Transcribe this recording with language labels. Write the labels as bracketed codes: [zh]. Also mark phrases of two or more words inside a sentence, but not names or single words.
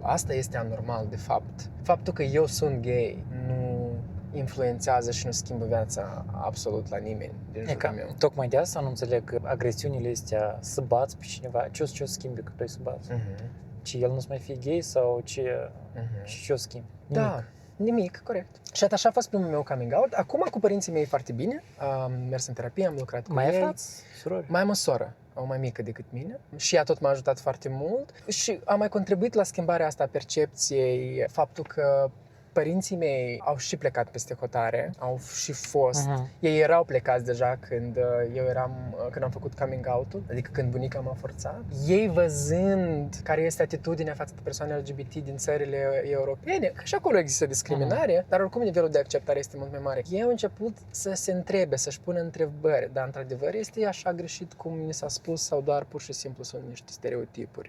[ro] Asta este anormal, de fapt. Faptul că eu sunt gay nu influențează și nu schimbă viața absolut la nimeni din jurul meu. Tocmai de asta nu înțeleg că agresiunile astea să bați pe cineva. Ce o schimbi că tu ai să bați? Ce el nu-ți mai fie gay sau ce o schimbi? Da, nimic, corect. Și așa a fost primul meu [en] coming out. [ro] Acum cu părinții mei foarte bine. Am mers în terapie, am lucrat cu ei. Mai ai frați, surori? Mai am o soră, o mai mică decât mine. Și ea tot m-a ajutat foarte mult. Și a mai contribuit la schimbarea asta a percepției, faptul că Părinții mei au și plecat peste hotare, au și fost. Ei erau plecați deja când când am făcut [en] coming out- [ro] ul, adică când bunica m-a forțat. Ei văzând care este atitudinea față de persoane LGBT din țările europene, că și acolo există discriminare, dar oricum nivelul de acceptare este mult mai mare. Ei au început să se întrebe, să-și pună întrebări, dar într-adevăr este așa greșit cum mi s-a spus sau doar pur și simplu sunt niște stereotipuri.